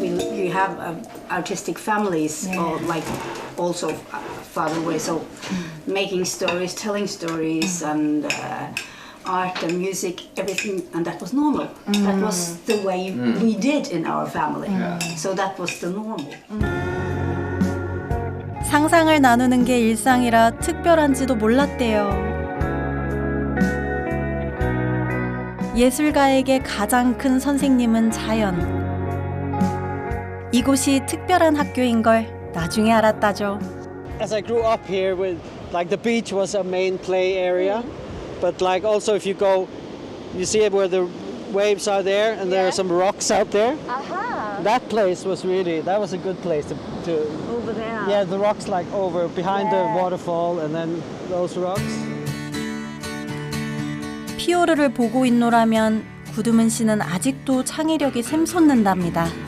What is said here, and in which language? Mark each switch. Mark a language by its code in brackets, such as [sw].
[en] We have artistic families, or like also father way, so making stories, telling stories, and art and music, everything, and that was normal. That was the way we did in our family. So that was the normal. [ko] 상상을 나누는 게 일상이라 특별한지도 몰랐대요. 예술가에게 가장 큰 선생님은 자연. 이곳이 특별한 학교인 걸 나중에 알았다죠. [en] As I grew up here, with like the beach was a main play area, but like also if you go, you see where the waves are there, and there are some rocks out there. That place was that was a good place to Over there. yeah, the rocks like over behind the waterfall, and then those rocks. [ko] 피오르를 보고 있노라면 구두문 씨는 아직도 창의력이 샘솟는답니다.